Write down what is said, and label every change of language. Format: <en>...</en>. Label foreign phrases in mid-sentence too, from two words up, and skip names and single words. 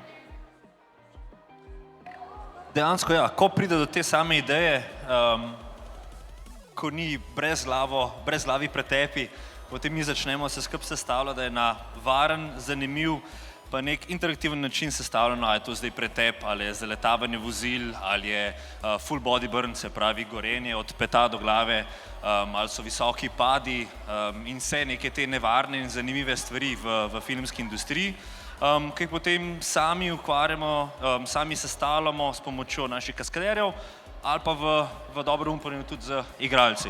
<sl>Dejansko ja, ko pride do te same ideje, ko ni brezglavi pretepi, potem mi začnemo se skupaj sestavljati, da je na varen, zanimiv, pa nek interaktiven način sestavljeno, ali je to zdaj pretep, ali je zaletavanje vozil, ali je</sl> <en>full body burn,</en> <sl>se pravi gorenje od peta do glave, ali so visoki padi in vse neke te nevarne in zanimive stvari v filmski industriji, ki jih potem sami ukvarjamo, sami sestavljamo s pomočjo naših kaskaderjev ali pa v dobro umpanju tudi z igralci.</sl>